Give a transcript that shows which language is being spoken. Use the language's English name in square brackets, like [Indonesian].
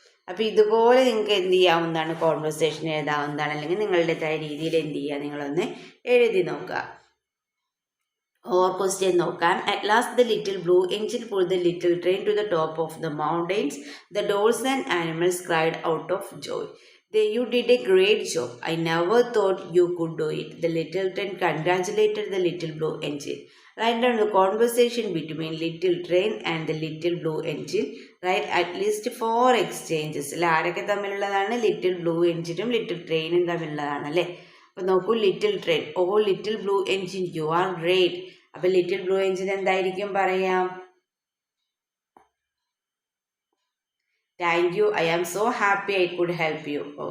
[Malayalam] അപ്പോൾ ഇതുപോലെ നിങ്ങൾക്ക് എന്ത് ചെയ്യാവുന്നതാണ്, കോൺവെർസേഷൻ എഴുതാവുന്നതാണ്. അല്ലെങ്കിൽ നിങ്ങളുടേതായ രീതിയിൽ എന്ത് ചെയ്യുക, നിങ്ങളൊന്ന് എഴുതി നോക്കുക. [English] Or question നോക്കാം. At last the little blue engine pulled the little train to the top of the mountains. The dolls and animals cried out of joy. You did a great job. I never thought you could do it. The little train congratulated the little blue engine. Write down the conversation between little train and the little blue engine. Write at least 4 exchanges. [Malayalam] ആരൊക്കെ തമ്മിലുള്ളതാണ്, little blue എഞ്ചിനും little ട്രെയിനും തമ്മിലുള്ളതാണ് അല്ലേ. അപ്പോൾ നോക്കൂ, [English] Little train, oh little blue engine you are great. [Malayalam] അപ്പോൾ little blue engine എന്തായിരിക്കും പറയാം, [English] Thank you, I am so happy I could help you.